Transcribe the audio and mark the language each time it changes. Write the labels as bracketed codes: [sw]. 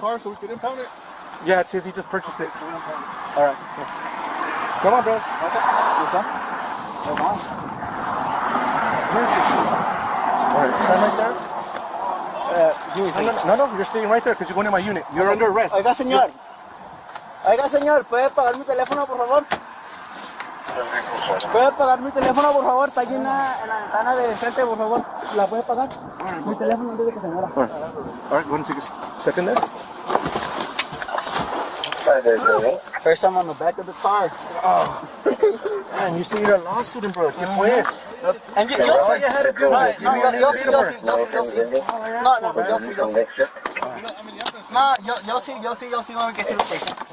[en] car so we can impound it. Yeah, it says he just purchased it. All right. Come on, brother. All right. Sign right there. Give me a second. No, you're staying right there because you're going to my unit. You're under arrest. [es] Oiga, señor. Oiga, señor, ¿puede pagar mi teléfono, por favor? ¿Puede pagar mi teléfono, por favor? Está aquí en la ventana de enfrente, por favor. ¿La puede pagar? Mi teléfono antes de que se muera. [en] All right, go ahead and take a second there. First time on the back of the car. Man, you see, you're a law student, bro. [es] ¿Qué pues? [en] And you'll All see. you had to do was give me your You'll see. number. No, you'll see when we get to the station.